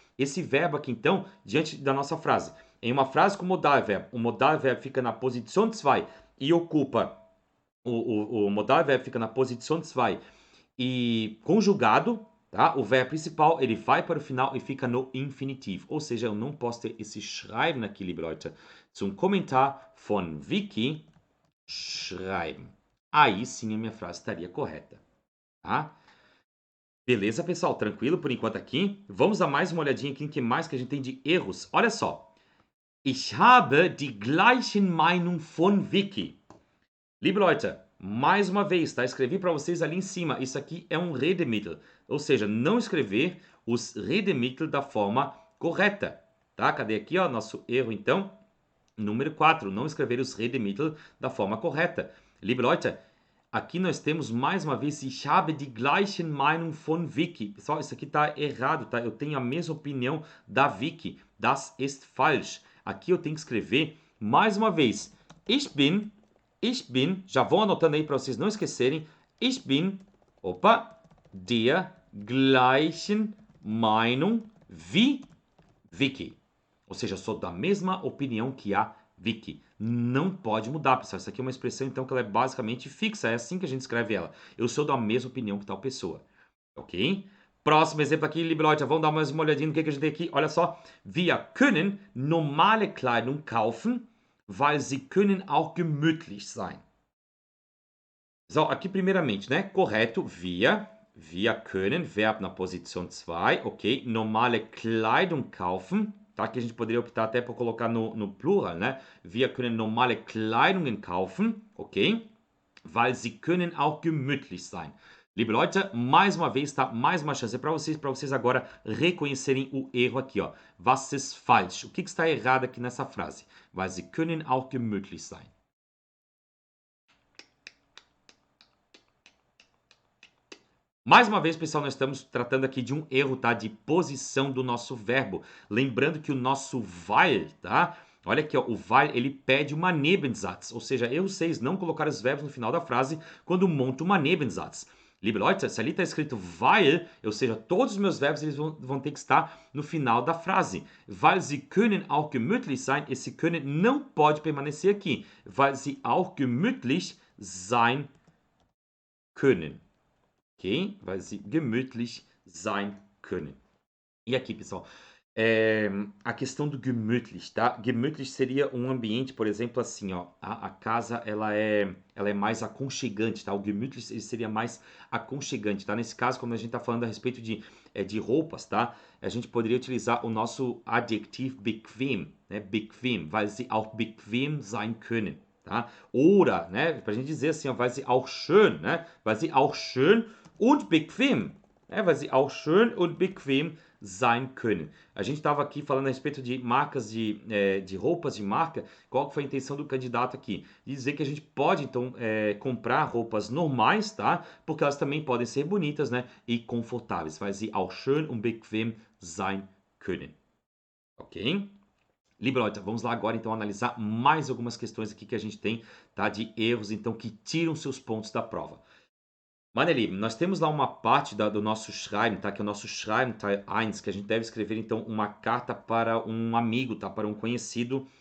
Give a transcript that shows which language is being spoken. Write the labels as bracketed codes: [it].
[pt] Esse verbo aqui, então, diante da nossa frase. Em uma frase com modal verbo, o modal verbo fica na posição 2 e ocupa o modal verbo fica na posição 2 e conjugado, tá? O verbo principal, ele vai para o final e fica no infinitivo. Ou seja, eu não posso ter esse schreiben aqui, liebe Leute. [de] Zum Kommentar von Vicky schreiben. [pt] Aí sim a minha frase estaria correta, tá? Beleza, pessoal? Tranquilo por enquanto aqui? Vamos dar mais uma olhadinha aqui em que mais que a gente tem de erros. Olha só. [de] Ich habe die gleichen Meinung von Vicky. [pt] Liebe Leute, mais uma vez, tá? Escrevi para vocês ali em cima. Isso aqui é um Redemittel. Ou seja, não escrever os Redemittel da forma correta, tá? Cadê aqui, ó, nosso erro, então? Número 4, não escrever os Redemittel da forma correta. [de] Liebe Leute, aqui nós temos mais uma vez, ich habe die gleichen Meinung von Vicky. [pt] Pessoal, isso aqui está errado, tá? Eu tenho a mesma opinião da Vicky. Das ist falsch. Aqui eu tenho que escrever mais uma vez. Ich bin, já vão anotando aí para vocês não esquecerem. [de] Ich bin, der gleichen Meinung wie Vicky. [pt] Ou seja, eu sou da mesma opinião que a Vicky. Não pode mudar, pessoal. Isso aqui é uma expressão, então, que ela é basicamente fixa. É assim que a gente escreve ela. Eu sou da mesma opinião que tal pessoa. Ok? Próximo exemplo aqui, liebe Leute. Vamos dar mais uma olhadinha no que a gente tem aqui. Olha só. [de] Wir können normale Kleidung kaufen, weil sie können auch gemütlich sein. [pt] So, aqui primeiramente, né? Correto. Wir können, Verbo na posição 2. Ok? [de] Normale Kleidung kaufen. Tá? [pt] Que a gente poderia optar até por colocar no plural, né? [de] Wir können normale Kleidungen kaufen, ok? Weil sie können auch gemütlich sein. [pt] Liebe Leute, mais uma vez, tá? Mais uma chance para vocês agora reconhecerem o erro aqui, ó. Was ist falsch? O que está errado aqui nessa frase? [de] Weil sie können auch gemütlich sein. [pt] Mais uma vez, pessoal, nós estamos tratando aqui de um erro, tá? De posição do nosso verbo. Lembrando que o nosso weil, tá? Olha aqui, ó, o weil, ele pede uma Nebensatz. Ou seja, erro 6, não colocar os verbos no final da frase quando monta uma Nebensatz. Liebe Leute, se ali está escrito weil, ou seja, todos os meus verbos eles vão ter que estar no final da frase. [de] Weil sie können auch gemütlich sein, esse können não pode permanecer aqui. Weil sie auch gemütlich sein können. Ok? Weil sie gemütlich sein können. [pt] E aqui, pessoal, a questão do gemütlich, tá? Gemütlich seria um ambiente, por exemplo, assim, ó, a casa ela é mais aconchegante, tá? O gemütlich ele seria mais aconchegante, tá? Nesse caso, quando a gente tá falando a respeito de roupas, tá? A gente poderia utilizar o nosso adjetivo bequem, né? [de] Bequem, weil sie auch bequem sein können, tá? Oder, né? Pra gente dizer assim, ó, weil sie auch schön, né? Weil sie auch schön und bequem, né? Weil sie auch schön und bequem sein können. [pt] A gente estava aqui falando a respeito de marcas de roupas de marca. Qual foi a intenção do candidato aqui? De dizer que a gente pode, então, comprar roupas normais, tá? Porque elas também podem ser bonitas, né? E confortáveis. [de] Weil sie auch schön und bequem sein können. Ok? [pt] Liebe Leute, vamos lá agora, então, analisar mais algumas questões aqui que a gente tem, tá? De erros, então, que tiram seus pontos da prova. Meine Lieben, nós temos lá uma parte do nosso Schreiben, tá? Que é o nosso Schreiben Teil 1, que a gente deve escrever, então, uma carta para um amigo, tá? Para um conhecido.